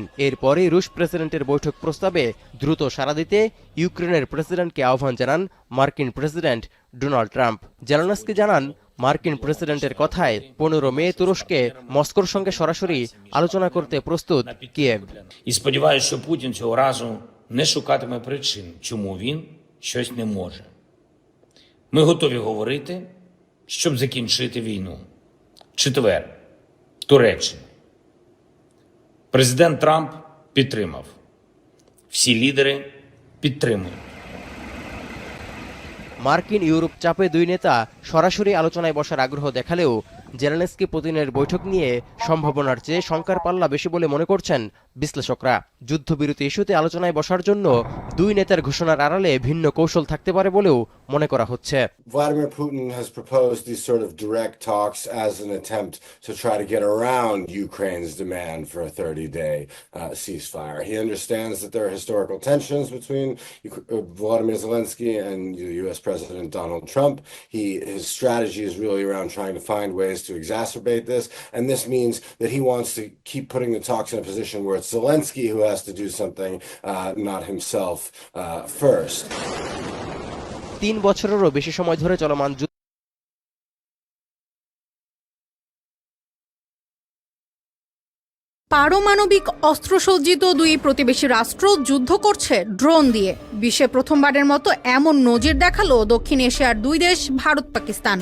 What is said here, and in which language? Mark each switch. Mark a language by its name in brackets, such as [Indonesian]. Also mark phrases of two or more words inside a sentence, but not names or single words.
[Bangla] এরপরে রুশ প্রেসিডেন্টের বৈঠক প্রস্তাবে দ্রুত সাড়া দিতে ইউক্রেনের প্রেসিডেন্টকে আহ্বান জানান মার্কিন প্রেসিডেন্ট ডোনাল্ড ট্রাম্প। জেলেনস্কি জানান, মার্কিন প্রেসিডেন্টের কথায় 15 মে তুরস্কে মস্কোর সঙ্গে সরাসরি আলোচনা করতে প্রস্তুত কিয়েভ। [Ukrainian] І сподіваюся, що Путін цього разу не шукатиме причин, чому він щось не може. Ми готові говорити, щоб закінчити війну. Четвер. Туреччина. Президент Трамп підтримав. Всі лідери підтримують. [Bangla] মার্কিন ইউরোপ চাপে দুই নেতা সরাসরি আলোচনায় বসার আগ্রহ দেখালেও জেলেনস্কি পুতিনের বৈঠক নিয়ে সম্ভাবনার চেয়ে শঙ্কার পাল্লা বেশি বলে মনে করছেন বিশ্লেষকরা। যুদ্ধবিরতি ইস্যুতে আলোচনায় বসার জন্য দুই নেতার ঘোষণার আড়ালে ভিন্ন কৌশল থাকতে পারে বলেও মনে করা হচ্ছে। [English] Vladimir Putin has proposed these sort of direct talks as an attempt to try to get around Ukraine's demand for a 30-day ceasefire. He understands that there are historical tensions between Volodymyr Zelensky and the U.S. President Donald Trump. His strategy is really around trying to find ways to exacerbate this, and this means that he wants to keep putting the talks in a position where it's Zelensky who has to do something, not himself first. [Bangla] 3 বছরেরও বেশি সময় ধরে চলমান পারমাণবিক অস্ত্রসজ্জিত দুই প্রতিবেশী রাষ্ট্র যুদ্ধ করছে ড্রোন দিয়ে। বিশ্বে প্রথমবারের মতো এমন নজির দেখালো দক্ষিণ এশিয়ার দুই দেশ ভারত পাকিস্তান।